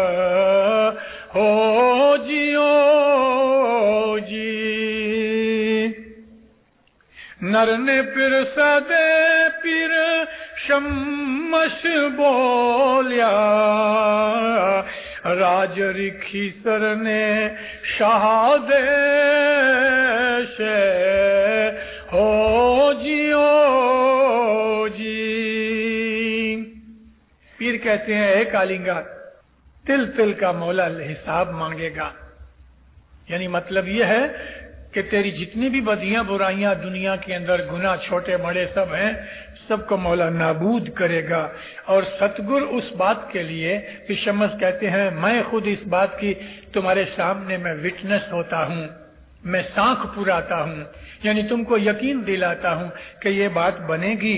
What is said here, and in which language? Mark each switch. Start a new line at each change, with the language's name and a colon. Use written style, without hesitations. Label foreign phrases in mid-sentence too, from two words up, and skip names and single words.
Sindhi: ہو جیو جی، نر نے پھر سدے پھر شمش بولیا، راج رکھی سر نے شاہ دیش ہو جیو جی۔
Urdu: پیر کہتے ہیں اے کالنگا، تل تل کا مولا حساب مانگے گا، یعنی مطلب یہ ہے کہ تیری جتنی بھی بدیاں برائیاں دنیا کے اندر، گناہ چھوٹے بڑے سب ہیں، سب کو مولا نابود کرے گا۔ اور ستگر اس بات کے لیے پرشمس کہتے ہیں میں خود اس بات کی تمہارے سامنے میں وٹنس ہوتا ہوں، میں سانکھ پراتا ہوں، یعنی تم کو یقین دلاتا ہوں کہ یہ بات بنے گی۔